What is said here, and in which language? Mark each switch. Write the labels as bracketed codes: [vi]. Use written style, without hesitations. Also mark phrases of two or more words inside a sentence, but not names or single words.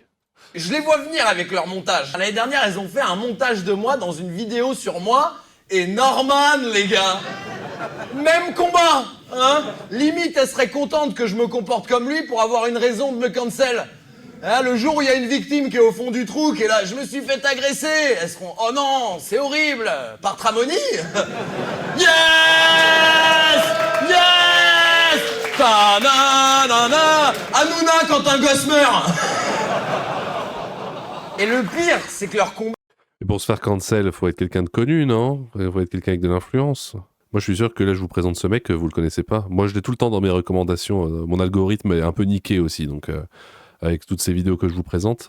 [fr] Je les vois venir avec leur montage. L'année dernière, elles ont fait un montage de moi dans une vidéo sur moi et Norman, les gars. Même combat, hein. Limite, elle serait contente que je me comporte comme lui pour avoir une raison de me cancel. Hein, le jour où il y a une victime qui est au fond du trou, qui est là, je me suis fait agresser, elles seront, oh non, c'est horrible, par Tramoni. [en] Yes! Yes! Ta-na-na-na. [fr] Hanouna quand un gosse meurt. Et le pire, c'est que leur combat... Et pour se faire cancel, faut être quelqu'un de connu, non? Faut être quelqu'un avec de l'influence. Moi, je suis sûr que là, je vous présente ce mec, vous le connaissez pas. Moi, je l'ai tout le temps dans mes recommandations. Mon algorithme est un peu niqué aussi, donc avec toutes ces vidéos que je vous présente.